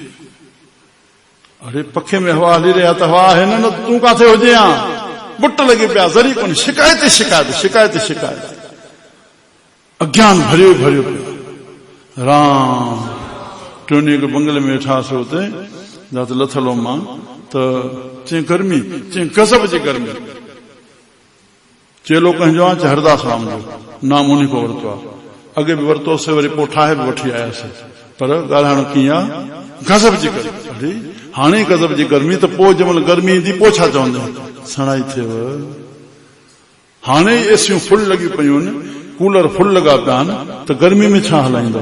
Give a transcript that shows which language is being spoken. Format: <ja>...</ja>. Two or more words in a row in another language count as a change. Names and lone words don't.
<sd>अरे पखे में हवा हली रहा त हवा आहे न, तूं काथे हुजे हा, बुट लॻी पिया, ज़री कोन्हे, शिकायत शिकायत शिकायत शिकायत, अज्ञान भरियो भरियो पियो। राम टोनी हिकु बंगले में वेठासीं हुते, जाते लथल मां, त चई गर्मी, चई गज़ब जी गर्मी, चेलो कंहिंजो आहे, चई हरदास राम जो नाम उन्ही को वरितो आहे, अॻे बि वरितोसीं, वरी पोइ ठाहे बि वठी आयासीं, पर ॻाल्हाइण कीअं आहे, गज़ब जी गर्मी। अरे हाणे गज़ब जी गर्मी, त पोइ जंहिंमहिल गर्मी ईंदी पोइ छा चवंदा, सणाई थियव, हाणे एसियूं फुल लॻियूं पयूं आहिनि, कूलर फुल लॻा पिया आहिनि, त गर्मी में छा हलाईंदो।</sd>